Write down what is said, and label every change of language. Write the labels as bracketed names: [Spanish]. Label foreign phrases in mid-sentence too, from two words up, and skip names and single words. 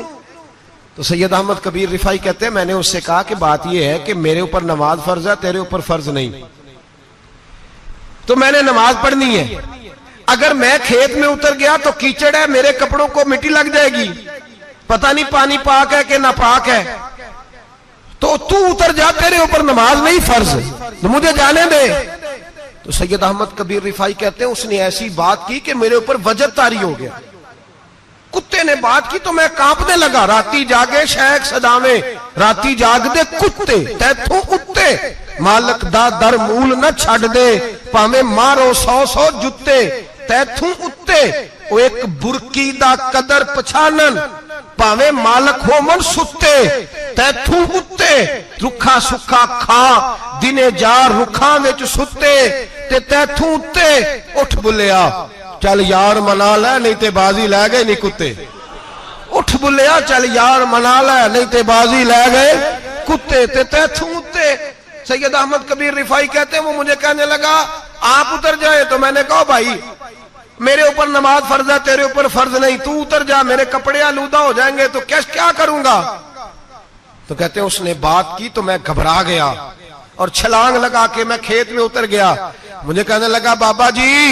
[Urdu] تو سید احمد کبیر رفاعی کہتے ہیں میں نے اس سے کہا کہ بات یہ ہے کہ میرے اوپر نماز فرض ہے، تیرے اوپر فرض نہیں، تو میں نے نماز پڑھنی ہے، اگر میں کھیت میں اتر گیا تو کیچڑ ہے، میرے کپڑوں کو مٹی لگ جائے گی، پتہ نہیں پانی پاک ہے کہ ناپاک ہے، تو تو اتر جا، تیرے اوپر نماز نہیں فرض، تو مجھے جانے دے۔ تو سید احمد کبیر رفاعی کہتے ہیں اس نے ایسی بات کی کہ میرے اوپر وجد طاری ہو گیا، کتے نے بات کی تو میں کانپنے لگا، [Punjabi] راتی جاگے شیخ صداویں، راتی جاگ دے کتے تیتھوں اتے، مالک دا در مول نہ چھڑ دے، پاویں مارو 100 جتے تیتھوں اتے، او ایک برکی دا قدر پچھانن، پاویں مالک ہو من ستے تیتھوں اتے، رکھا سکھا کھا دنے جار رکھاں وچ ستے تے تیتھوں اتے اٹھ بلیا چل یار منا لے نہیں تے بازی لے گئے نہیں کتے اٹھ بلیا چل یار منا لے نہیں تے بازی لے گئے کتے تے تیتھوں اتے [Urdu] سید احمد کبیر رفاعی کہتے ہیں وہ مجھے کہنے لگا آپ اتر جائے تو میں نے کہا بھائی میرے اوپر نماز فرض ہے تیرے اوپر فرض نہیں تو اتر جا میرے کپڑے آلودہ ہو جائیں گے تو کیا کروں گا تو کہتے ہیں اس نے بات کی تو میں گھبرا گیا اور چھلانگ لگا کے میں کھیت میں اتر گیا مجھے کہنے لگا بابا جی